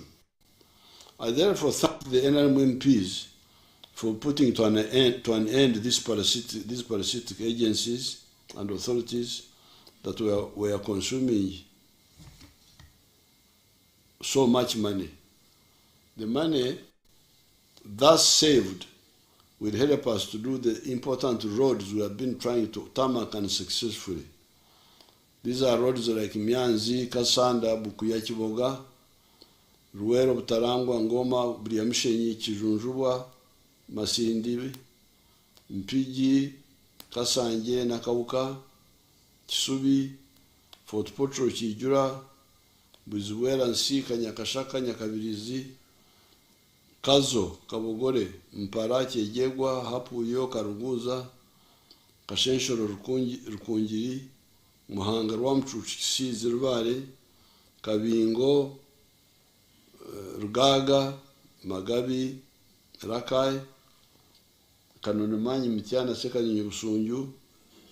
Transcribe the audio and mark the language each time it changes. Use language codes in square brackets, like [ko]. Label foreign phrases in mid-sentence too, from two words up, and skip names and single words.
[en] I therefore thank the NRM MPs for putting to an end these parasitic agencies and authorities that were consuming so much money. The money thus saved will help us to do the important roads we have been trying to tarmac unsuccessfully. These are roads like Mianzi, Kasanda, Bukuya, Kiboga, Ruwero, Butarangwa, Ngoma, Briamshenyi, Kijunjubwa, Masindi, Mpigi, Kasanje, Nakauka, Kisubi, Fort Potro, Kijura, Buzuwera, Nsika, Nyakashaka, Nyakabirizi, Kazo, Kabogore, Mpara, Kyejegwa, Hapuyo, Karuguza, Kashenshoro, Rukungiri, Muhanga, Rwamchuchi, Zirvare, Kabingo, Rugaga, Magabi, Rakai, Kanonemanyi, Mitiana, Sekanyusunju,